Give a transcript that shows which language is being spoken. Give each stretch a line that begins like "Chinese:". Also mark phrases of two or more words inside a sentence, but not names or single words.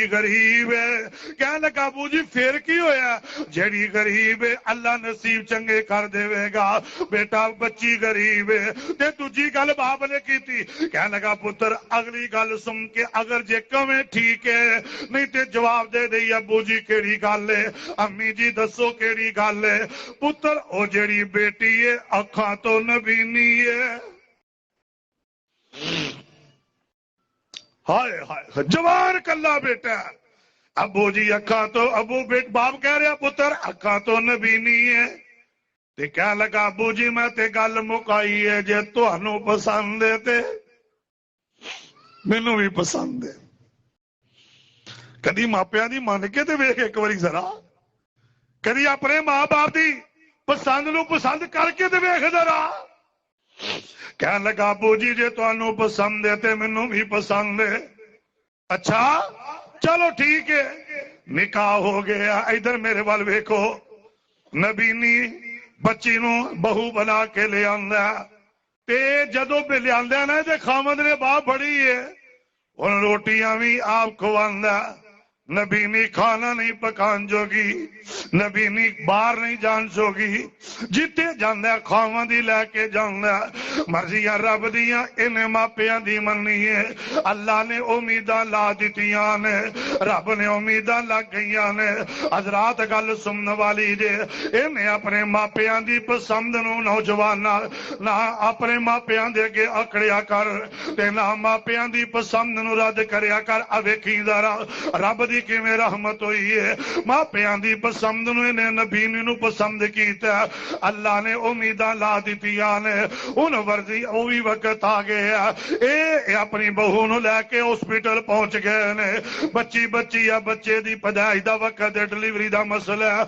Punjabi: غریب ہے کہنے لگا ابو جی پھر کی ہویا جیڑی غریب ہے اللہ نصیب چنگے کر دے گا بیٹا بچی غریب ہے تے تجھی گل باپ نے کی تھی کہنے لگا پتر اگلی گل سن کے اگر جے کمیں ٹھیک ہے نہیں تے جواب دے دئی ابو جی کیڑی گل ہے امی جی دسو کیڑی گل ہے پتر او جیڑی بیٹی ہے اکھاں تو نبینی ہے ہائے ہائے جوان کلا بیٹا ابو جی اکھاں تو ابو بیٹ باپ کہہ رہا پتر اکھاں تو نبینی ہے تے کہہ لگا ابو جی میں تے گل مکائی ہے جے تہانوں پسند ہے تے مینوں بھی پسند ہے کدی ماپیاں دی من کے تے ویکھ ایک واری ذرا کدی اپنے ماں باپ دی پسند نو پسند کر کے تے ویکھ ذرا کہنے لگا ابو جی جے تانوں پسند ہے تے مینوں بھی پسند ہے اچھا چلو ٹھیک ہے نکاح ہو گیا ادھر میرے وال ویکھو نبینی بچی نو بہو بنا کے لے آندا تے جدوں پہ لے آندا نا تے خامد نے باپ بڑی ہے ہن روٹیاں بھی آپ کھواندا نبی نہیں کھانا نہیں پکان جوگی، نبی نہیں باہر نہیں جان جوگی، جتے جاندہ کھاواں دی لے کے جاندہ، مرضیاں رب دیاں انہیں ماپیاں دی مننی ہے۔ اللہ نے امیدہ لا دیتیاں نے، رب نے امیدہ لگ گئیاں نے۔ حضرات گل سنن والی جے، انہیں اپنے ماپیاں دی پسند نو نوجوانا نہ اپنے ماپیاں دے کے اکڑیا کر تے نہ ماپیاں دی پسند نو رد کریا کر۔ اویکھی ذرا رب دی کی میں رحمت ہوئی ہے، ماں پیان دی پسند نو انہیں نبی نو پسند کیتا ہے۔ اللہ نے امیدہ لا دیتیاں نے، ان ورزی اوی وقت آگیا اے اپنی بہو نو لے کے ہاسپٹل پہنچ گئے نے، بچی یا بچے دی پیدائش دا وقت ڈلیوری دا مسئلہ ہے۔